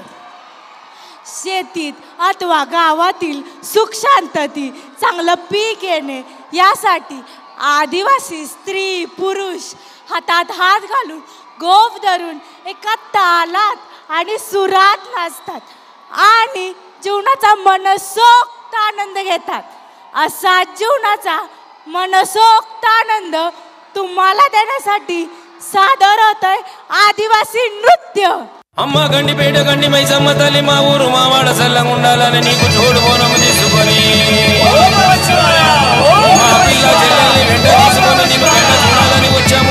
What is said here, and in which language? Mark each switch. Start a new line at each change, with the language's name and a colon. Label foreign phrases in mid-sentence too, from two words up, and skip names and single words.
Marathi: शेतीत अथवा गावातील सुख शांतती चांगलं पीक येणे यासाठी आदिवासी स्त्री पुरुष हातात हात घालून गोफ धरून एका तालात आणि सुरात नाचतात आणि जीवनाचा मनसोक्त आनंद घेतात. असा जीवनाचा मनसोक्त आनंद तुम्हाला देण्यासाठी सादर होतंय आदिवासी नृत्य.
Telugu: అమ్మ గండి పేట గండి మైసమ్మ తల్లి మా ఊరు మా వాడ సల్లంగుండాలని నీకు తోడు బోనం తీసుకొని మా పిల్ల చెల్లెల్ని వెంట తీసుకొని నీకు వెంట చూడాలని వచ్చాము.